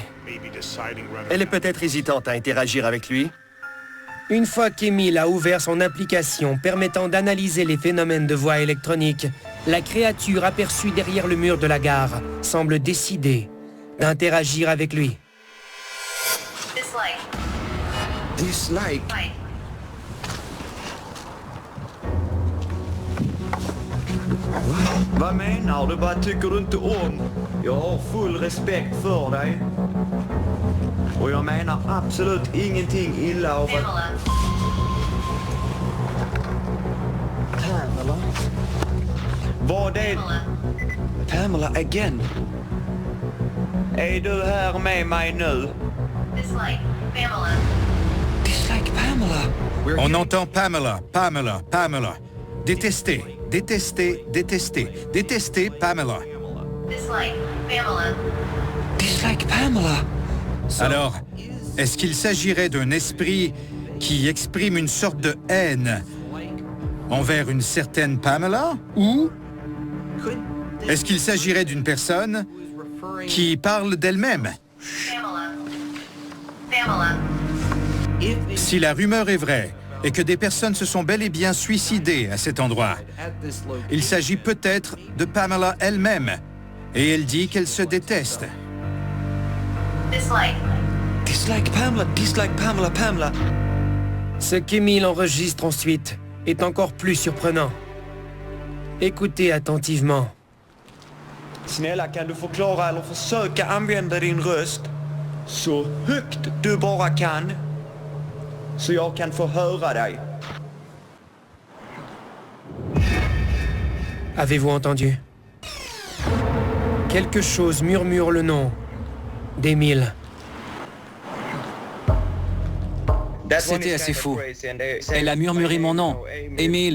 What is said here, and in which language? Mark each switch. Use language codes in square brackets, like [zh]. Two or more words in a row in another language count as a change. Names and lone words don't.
[fr] Elle est peut-être hésitante à interagir avec lui. Une fois qu'Émile a ouvert son application permettant d'analyser les phénomènes de voix électronique, la créature aperçue derrière le mur de la gare semble décidée d'interagir avec lui. Dislike. [sv] Vad menar du? Vad tycker du inte om? Jag har full respekt för dig. Och jag menar absolut ingenting illa av att... Pamela? Vad är... Pamela again? Är du här med mig nu? Dislike. Pamela. Dislike Pamela. [fr] On entend Pamela, Pamela, Pamela. Détester, détester, détester, détester Pamela. Dislike. Pamela. Dislike Pamela. Alors, est-ce qu'il s'agirait d'un esprit qui exprime une sorte de haine envers une certaine Pamela? Ou est-ce qu'il s'agirait d'une personne qui parle d'elle-même? Si la rumeur est vraie et que des personnes se sont bel et bien suicidées à cet endroit, il s'agit peut-être de Pamela elle-même et elle dit qu'elle se déteste. Dislike. Dislike Pamela, dislike Pamela, Pamela. Ce qu'Émile enregistre ensuite est encore plus surprenant. Écoutez attentivement. [sv] Snälla, kan du förklara eller försöka använda din röst så högt du bara kan så jag kan få höra dig? [fr] Avez-vous entendu? Quelque chose murmure le nom d'Émile. C'était assez fou. Elle a murmuré mon nom, Émile.